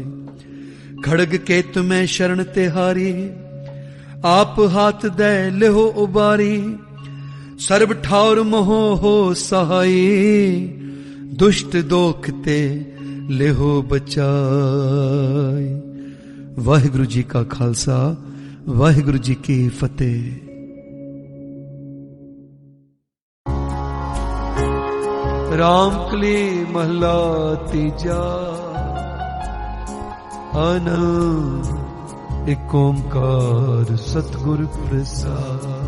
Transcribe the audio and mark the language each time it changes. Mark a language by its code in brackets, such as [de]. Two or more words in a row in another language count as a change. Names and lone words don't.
[bra] खड़ग केत में शरण तिहारी, आप हाथ दे लिहो उबारी। सर्ब ठौर मोहो हो सहाय, दुष्ट दोख ते लिहो बचाए। वाहिगुरु जी का खालसा, वाहिगुरु जी की फतेह। [pa] ਰਾਮਕਲੀ ਮਹਲਾ ਤੀਜਾ, ਆਨੰਦ ਏਕ ਓਂਕਾਰ ਸਤਗੁਰ ਪ੍ਰਸਾਦ।